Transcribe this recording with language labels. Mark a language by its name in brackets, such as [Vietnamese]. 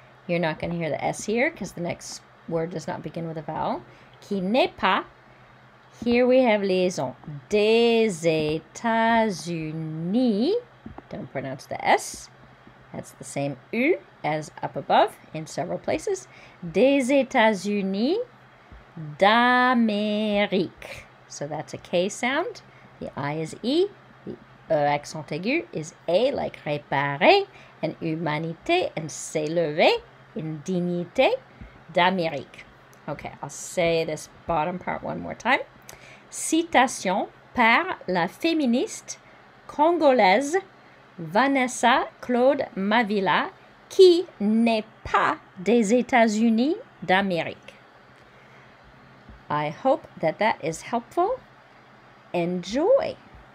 [English] You're not going to hear the S here because the next word does not begin with a vowel. [French] Qui n'est pas. [English] Here we have liaison. [French] Des États-Unis. [English] Don't pronounce the S. That's the same U as up above in several places. [French] Des États-Unis d'Amérique. [English] So that's a K sound. The I is E. The accent aigu is A, like réparer, and humanité, and s'élever, in dignité d'Amérique. Okay, I'll say this bottom part one more time. [French] Citation par la féministe congolaise Vanessa Claude Mavila, qui n'est pas des États-Unis d'Amérique. [English] I hope that is helpful. Enjoy!